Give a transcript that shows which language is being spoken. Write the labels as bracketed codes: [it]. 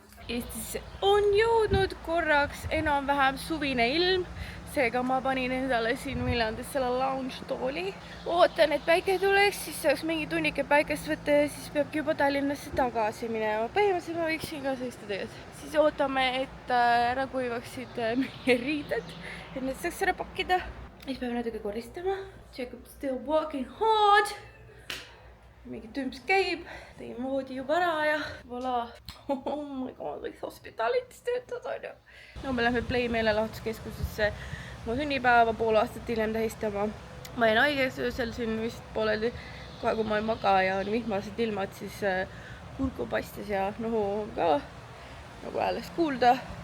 [et] Eestisse on jõudnud korraks enam-vähem suvine ilm, seega ma panin endale siin Viljandis selle lounge tooli. ootan, et päike tuleks, siis saaks mingi tunnike päikest võtta ja siis peabki juba Tallinnasse tagasi minema. põhimõtteliselt ma võiksin ka seista tegelikult. siis ootame, et ära kuivaksid meie riided, et need saaks ära pakkida. siis peame natuke koristama. [en] Jacob still working hard. [et] mingi tümps käib, tegin voodi juba ära ja voilà. [en] oh my god, [et] võiks hospitalitis töötada, on ju. no me lähme Play meelelahutuskeskusesse mu sünnipäeva pool aastat hiljem tähistama. ma jäin haigeks öösel siin vist pooleli, kohe kui ma ei maga ja on vihmased ilmad, siis kurku paistis ja nohu ka nagu hääles kuulda.